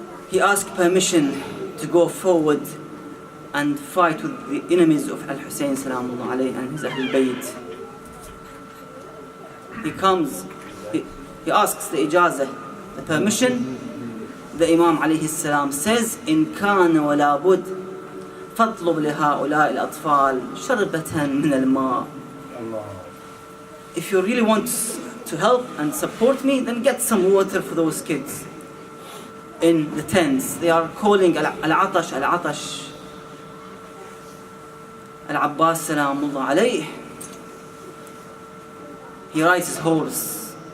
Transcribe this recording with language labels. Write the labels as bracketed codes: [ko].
[en] He asked permission to go forward and fight with the enemies of Al-Hussein Salamullah alayh and his Ahlul Bayt. He comes, he asks the ijazah, the permission. The Imam alayhi salam says, [ar] إن كان ولا بد فاطلب لهؤلاء الأطفال شربة من الماء. [en] If you really want to help and support me, then get some water for those kids in the tents. They are calling Al-Atash, Al-Atash. Al-Abbas Salamullah alayh, he rides his horse.